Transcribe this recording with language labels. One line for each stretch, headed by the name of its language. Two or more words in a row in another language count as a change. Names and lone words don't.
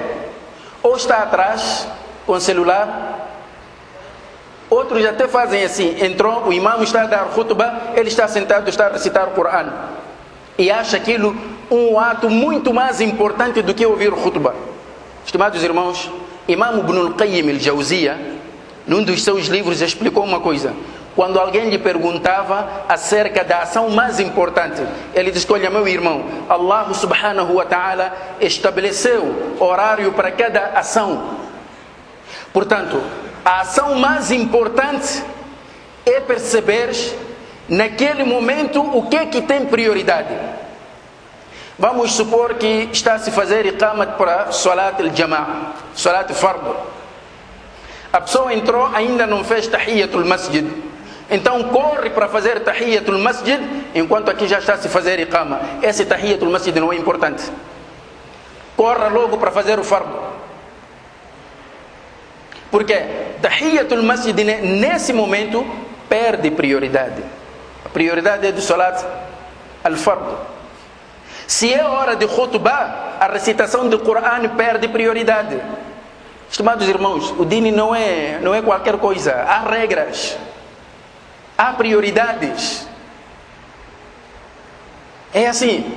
Portuguese: Ou está atrás com o celular. Outros até fazem assim. Entrou, o imam está a dar khutbah, ele está sentado, está a recitar o Corão. E acha aquilo um ato muito mais importante do que ouvir o khutbah. Estimados irmãos, Imam Ibn al-Qayyim al-Jawziyya, num dos seus livros, explicou uma coisa. Quando alguém lhe perguntava acerca da ação mais importante, ele diz: olha, meu irmão,
Arabic: الله سبحانه وتعالى
Portuguese: estabeleceu horário para cada ação. Portanto, a ação mais importante é perceber naquele momento o que é que tem prioridade. Vamos supor que está a se fazer iqamat para
Arabic: صلاة الجماعة، صلاة الفرض.
Portuguese: A pessoa entrou, ainda não fez
Arabic: تحية المسجد.
Portuguese: Então corre para fazer
Arabic: تحية المسجد,
Portuguese: enquanto aqui já está a se fazer iqama. Esse
Arabic: تحية المسجد
Portuguese: não é importante. Corra logo para fazer o Fard. Porque
Arabic: تحية المسجد
Portuguese: nesse momento perde prioridade. A prioridade é do
Arabic: صلاة الفرض.
Portuguese: Se é hora de khutbah, a recitação do Corão perde prioridade. Estimados irmãos, o dini não é qualquer coisa. Há regras, há prioridades. É assim.